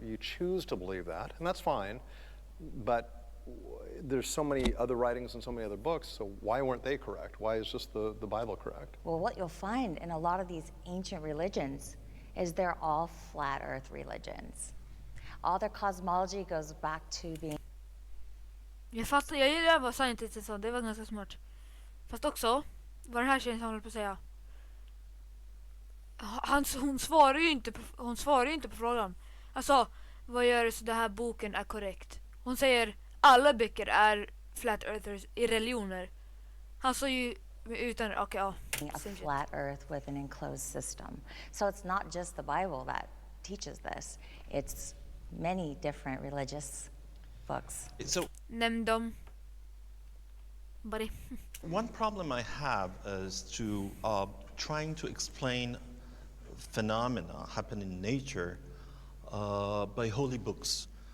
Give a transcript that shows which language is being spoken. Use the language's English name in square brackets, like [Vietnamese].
[English] You choose to believe that, and that's fine, but there's so many other writings and so many other books, so why weren't they correct? Why is just the Bible correct? Well, what you'll find in a lot of these ancient religions is they're all flat earth religions. All their cosmology goes back to being... [Swedish] Jag gillar vad scientisten sa, det var ganska smart. Fast också, vad den här tjejen som håller på att säga. Hon svarar ju inte på frågan. Alltså, vad gör så den här boken är korrekt? Hon säger, alla böcker är flat earthers i religioner. Han sa ju utan, [English] a flat earth with an enclosed system. So it's not just the Bible that teaches this. It's many different religious books. So, [Swedish] nämn dem. Buddy. [English] one problem I have is to trying to explain phenomena happening in nature by holy books.